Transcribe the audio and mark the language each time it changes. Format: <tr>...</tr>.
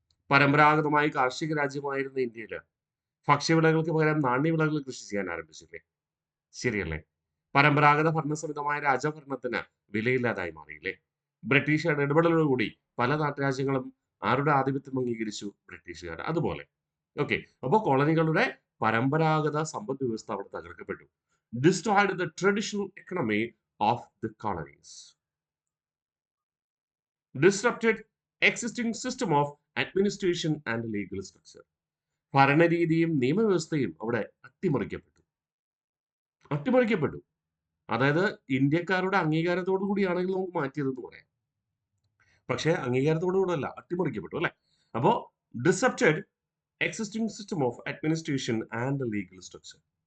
<ml>പരമ്പരാഗതമായി കാർഷിക രാജ്യമായിരുന്ന ഇന്ത്യയില് ഭക്ഷ്യവിളകൾക്ക് പകരം നാണ്യവിളകൾ കൃഷി ചെയ്യാൻ ആരംഭിച്ചില്ലേ? ശരിയല്ലേ? പരമ്പരാഗത ഭരണസമിതമായ രാജഭരണത്തിന് വിലയില്ലാതായി മാറിയില്ലേ? ബ്രിട്ടീഷുകാരുടെ ഇടപെടലോടുകൂടി പല നാട്ടുരാജ്യങ്ങളും ആരുടെ ആധിപത്യം അംഗീകരിച്ചു? ബ്രിട്ടീഷുകാർ. അതുപോലെ. ഓക്കെ. അപ്പോൾ കോളനികളുടെ പരമ്പരാഗത സമ്പദ് വ്യവസ്ഥ അവിടെ തകർക്കപ്പെട്ടു.</ml> <en>Destroyed the traditional economy of the colonies. Disrupted existing system of administration and legal structure.</en> <ml>ഭരണരീതിയും നിയമവ്യവസ്ഥയും അവിടെ അട്ടിമറിക്കപ്പെട്ടു. അട്ടിമറിക്കപ്പെട്ടു. അതായത് ഇന്ത്യക്കാരുടെ അംഗീകാരത്തോടു കൂടിയാണെങ്കിൽ നമുക്ക് മാറ്റിയതെന്ന് പറയാം. പക്ഷേ അംഗീകാരത്തോടു കൂടെയല്ല, അട്ടിമറിക്കപ്പെട്ടു അല്ലെ? അപ്പോ</ml> <en>disrupted existing system of administration and legal structure.</en>